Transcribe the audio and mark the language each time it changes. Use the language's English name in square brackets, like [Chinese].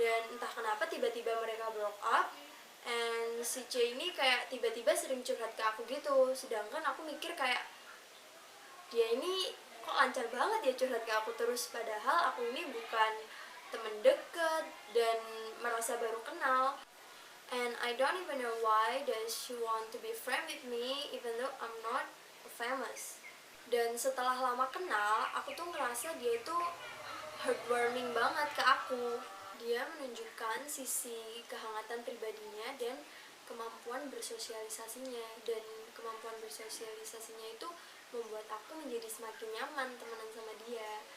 [Indonesian] Dan entah kenapa tiba-tiba mereka broke up, and si C ini kayak tiba-tiba sering curhat ke aku gitu. Sedangkan aku mikir kayak, dia ini kok lancar banget ya curhat ke aku terus, padahal aku ini bukan temen deket dan merasa baru kenal. [English] And I don't even know why does she want to be friend with me even though I'm not famous. [Indonesian] Dan setelah lama kenal, aku tuh ngerasa dia itu heartwarming banget ke aku. Dia menunjukkan sisi kehangatan pribadinya dan kemampuan bersosialisasinya. Dan kemampuan bersosialisasinya itu membuat aku menjadi semakin nyaman temenan sama dia.